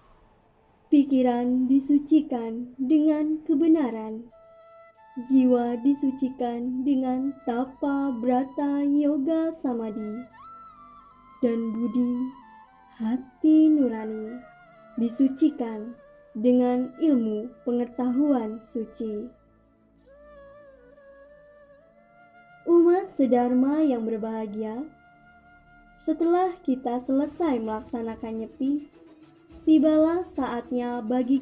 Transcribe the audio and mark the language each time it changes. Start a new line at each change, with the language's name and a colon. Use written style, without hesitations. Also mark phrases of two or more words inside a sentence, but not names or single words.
Indonesian: pikiran disucikan dengan kebenaran, jiwa disucikan dengan tapa brata yoga samadhi, dan budi, hati nurani, disucikan dengan ilmu pengetahuan suci. Umat sedharma yang berbahagia, setelah kita selesai melaksanakan nyepi, tibalah saatnya bagi